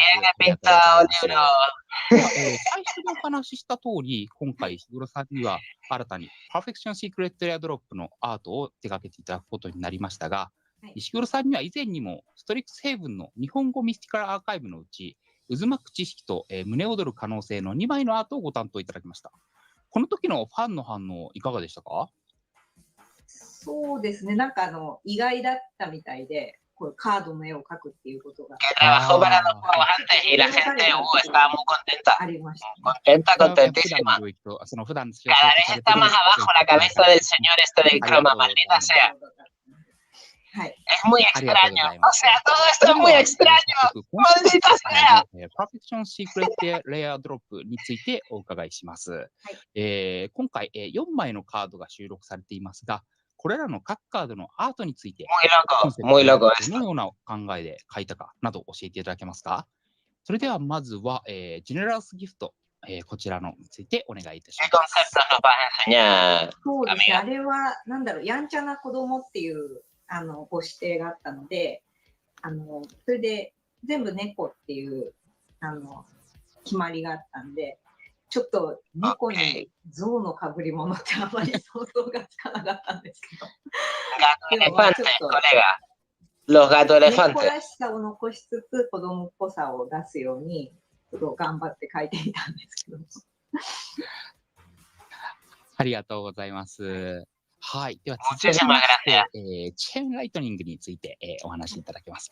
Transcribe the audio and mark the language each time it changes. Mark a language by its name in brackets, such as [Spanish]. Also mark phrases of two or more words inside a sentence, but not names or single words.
[Japanese] 最初にお話しした通り、今回、石黒さんには新たに Perfection Secret Lair Drop のアートを手掛けていただくことになりましたが、石黒さんには以前にもストリックスヘイブンの日本語ミスティカルアーカイブのうち、渦巻く知識と、胸躍る可能性の2枚のアートをご担当いただきました。この時のファンの反応いかがでしたか？そうですね、なんか意外だったみたいで、こうカードの絵を描くっていうことが。 [Spanish] Trabajó para los juegos antes y la gente estaba muy contenta. Contentísima. Cada vez está más abajo la cabeza del señor este del croma, maldita sea. Es muy extraño. O sea, todo esto es muy extraño. Maldita sea. [Japanese] Perfection Secret Lair Drop についてお伺いします。今回4枚のカードが収録されていますが、これらの各カードのアートについて、どのような考えで描いたかなど教えていただけますか？それではまずは、ジェネラルスギフト、こちらのについてお願いいたします。そうですね、あれは、なんだろう、やんちゃな子供っていうご指定があったので、それで全部猫っていう決まりがあったんで、ちょっと猫に象のかぶり物ってあんまり想像がつかなかったんですけど。 [Spanish] Los gatos elefantes. [Japanese] 猫らしさを残しつつ子供っぽさを出すようにちょっと頑張って描いていたんですけど。ありがとうございます。はい。では続きまして、チェーンライトニングについて、お話しいただけますか。